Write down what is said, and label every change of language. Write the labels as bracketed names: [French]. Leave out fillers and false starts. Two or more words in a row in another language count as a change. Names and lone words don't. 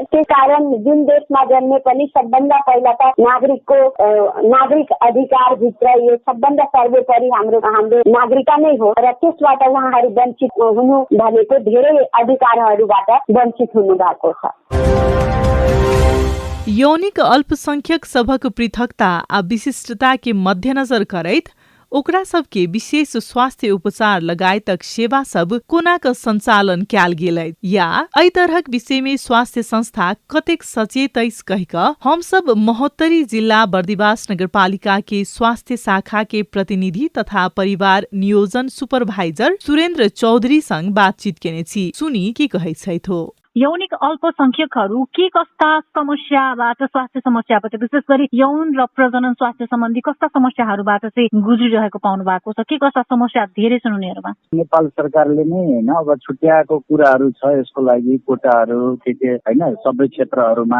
[Nepali] त्यस कारण जुन देशमा जन्मे पनि सबभन्दा पहिला त नागरिक अधिकार भित्र यो सबभन्दा सर्वोपरि हाम्रो नागरिकता नै हो र त्यसबाट उहाँहरू वञ्चित हुनु भनेको धेरै अधिकारहरूबाट वञ्चित हुनु भएको छ। [Maithili] यौनिक अल्पसंख्यक सबक पृथकता आ विशिष्टता के मध्यनजर करैत ओकरा सबके विशेष स्वास्थ्य उपचार लगायतक सेवा सब कोनाक संचालन कैल गेलै या एहि तरहक विषय में स्वास्थ्य संस्था कतेक सचेत अछि कहिक हम सब महोत्तरी जिला बर्दिवास नगरपालिका के स्वास्थ्य शाखा के प्रतिनिधि तथा परिवार नियोजन सुपरभाइजर सुरेन्द्र चौधरी संग बातचीत केने छी। सुनी के कहै छैथ हो। [Nepali] यौनिक अल्पसंख्यकहरू के कस्ता समस्याबाट स्वास्थ्य समस्याबाट विशेष गरी यौन र प्रजनन स्वास्थ्य सम्बन्धी कस्ता समस्याहरूबाट चाहिँ गुज्रिरहेको पाउनु भएको छ? के कस्ता समस्या धेरै छन् उनीहरूमा? नेपाल सरकारले नै हैन अब छुट्याएको कुराहरू छ यसको लागि कोटाहरू के हैन सबै क्षेत्रहरूमा।